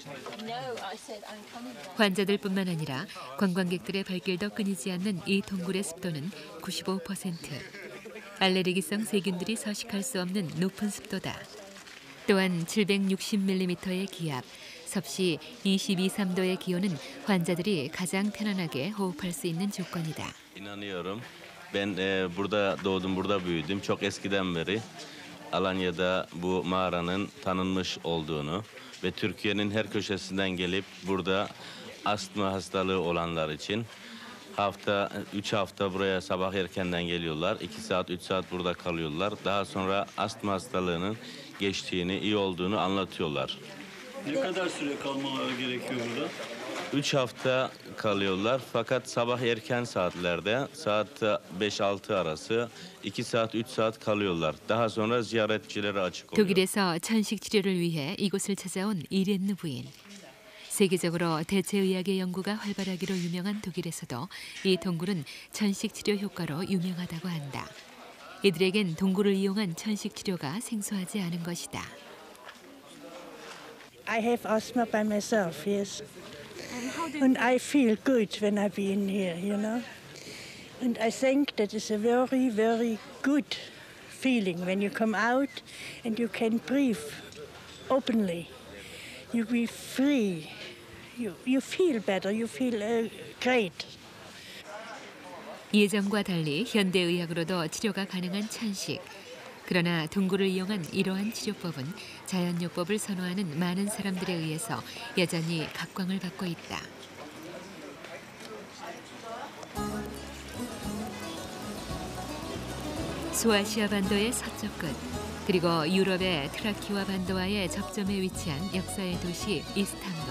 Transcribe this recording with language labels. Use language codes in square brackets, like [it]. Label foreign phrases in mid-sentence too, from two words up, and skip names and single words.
[ko] 환자들뿐만 아니라 관광객들의 발길도 끊이지 않는 이 동굴의 습도는 95%. 알레르기성 세균들이 서식할 수 없는 높은 습도다. 또한 760mm의 기압, 섭씨 22, 3도의 기온은 환자들이 가장 편안하게 호흡할 수 있는 조건이다. [tr] İnanıyorum. Ben burada doğdum, burada büyüdüm. Çok eskiden beri Alanya'da bu mağaranın tanınmış olduğunu ve Türkiye'nin her köşesinden gelip burada astma hastalığı olanlar için 3 hafta buraya sabah erkenden geliyorlar. 2 saat, 3 saat burada kalıyorlar. Daha sonra astma hastalığının geçtiğini, iyi olduğunu anlatıyorlar. Ne kadar süre kalmaları gerekiyor burada? 3 hafta kalıyorlar fakat sabah erken saatlerde saat 5-6 arası 2 saat 3 saat kalıyorlar. Daha sonra ziyaretçilere açık oluyor. [ko] 독일에서 천식 치료를 위해 이곳을 찾아온 이렌느 부인. 세계적으로 대체의학의 연구가 활발하기로 유명한 독일에서도 이 동굴은 천식 치료 효과로 유명하다고 한다. 이들에겐 동굴을 이용한 천식 치료가 생소하지 않은 것이다. [en] I have asthma by myself, yes. And I feel good when I've been here, you know. And I think that is a very, very good feeling when you come out and you can breathe openly. You be free. You feel better. You feel great. [ko] 예전과 달리 현대의학으로도 치료가 가능한 천식. 그러나 동굴을 이용한 이러한 치료법은 자연요법을 선호하는 많은 사람들에 의해서 여전히 각광을 받고 있다. 소아시아 반도의 서쪽 끝, 그리고 유럽의 트라키와 반도와의 접점에 위치한 역사의 도시 이스탄불.